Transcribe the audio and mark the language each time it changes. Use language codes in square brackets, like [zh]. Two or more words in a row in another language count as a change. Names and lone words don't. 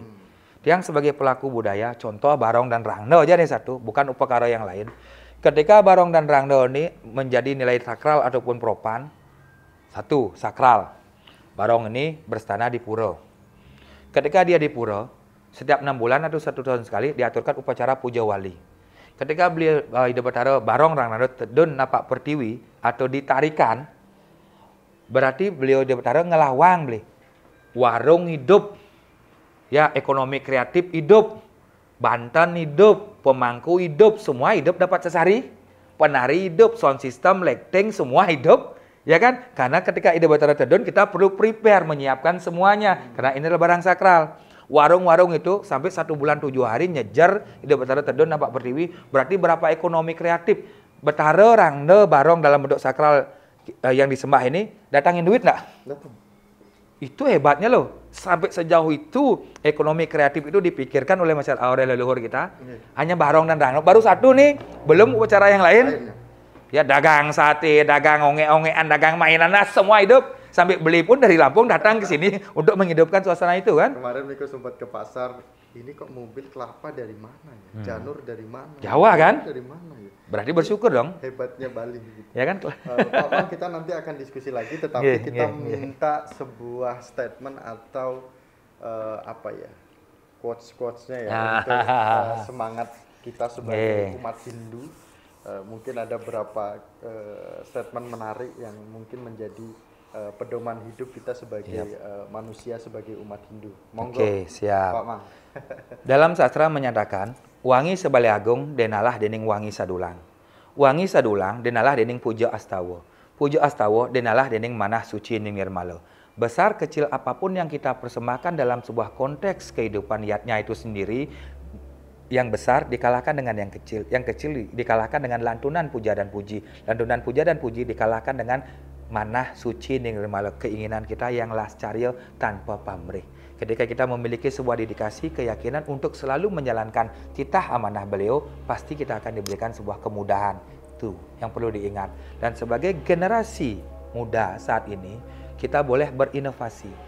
[id] Tiang sebagai pelaku budaya, contoh barong dan rangda aja nih satu, bukan upakara yang lain. Ketika barong dan rangda ini menjadi nilai sakral ataupun propan, satu, sakral. Barong ini berstana di pura. Ketika dia di pura, setiap 6 bulan atau 1 tahun sekali diaturkan upacara puja wali. Ketika beliau Ida Bathara barong rangda [ban] tedun napak pertiwi [id] atau ditarikan, berarti beliau Ida Bathara ngelawang beli. Warung hidup, ya ekonomi kreatif hidup, Banten hidup, pemangku hidup, semua hidup dapat sesari, penari hidup, [en] sound system, [id] lighting semua hidup. Ya kan? Karena ketika Ida Bathara tedun kita perlu prepare, menyiapkan semuanya. Karena ini adalah barang sakral. Warung-warung itu sampai 1 bulan 7 hari nyejar Ida Bathara [ban] tedun napak pertiwi. [id] Berarti berapa ekonomi kreatif? Bathara rangda barong dalam bentuk sakral yang disembah ini datangin duit nggak? Itu hebatnya loh. Sampai sejauh itu ekonomi kreatif itu dipikirkan oleh masyarakat oleh leluhur kita. Hanya barong dan rangda. Baru satu nih, belum upacara yang lain. Ya dagang sate, dagang onge-ongean, dagang mainan, semua hidup. Sampai beli pun dari Lampung datang ke sini untuk menghidupkan suasana itu kan. Kemarin Miko sempat ke pasar, ini kok mobil kelapa dari mana ya? Janur dari mana? Jawa kan? Dari mana ya? Berarti bersyukur dong. Hebatnya Bali gitu. Ya kan? Pak Mang, kita nanti akan diskusi lagi, tetapi kita minta sebuah statement atau apa ya, quotes-quotesnya ya untuk semangat kita sebagai umat Hindu. Mungkin ada beberapa statement menarik yang mungkin menjadi pedoman hidup kita sebagai manusia, sebagai umat Hindu. Monggo, siap. Pak Mang. Dalam sastra menyatakan, [ban] wangi sebale agung denalah dening wangi sadulang. Wangi sadulang denalah dening puja astawa. Puja astawa denalah dening manah suci ning nirmala. [id] Besar kecil apapun yang kita persembahkan dalam sebuah konteks kehidupan yatnya itu sendiri, yang besar dikalahkan dengan yang kecil dikalahkan dengan lantunan puja dan puji. Lantunan puja dan puji dikalahkan dengan [ban] manah suci ning nirmala, [id] keinginan kita yang lascarya tanpa pamrih. Ketika kita memiliki sebuah dedikasi, keyakinan untuk selalu menjalankan titah amanah beliau, pasti kita akan diberikan sebuah kemudahan. Itu yang perlu diingat. Dan sebagai generasi muda saat ini, kita boleh berinovasi.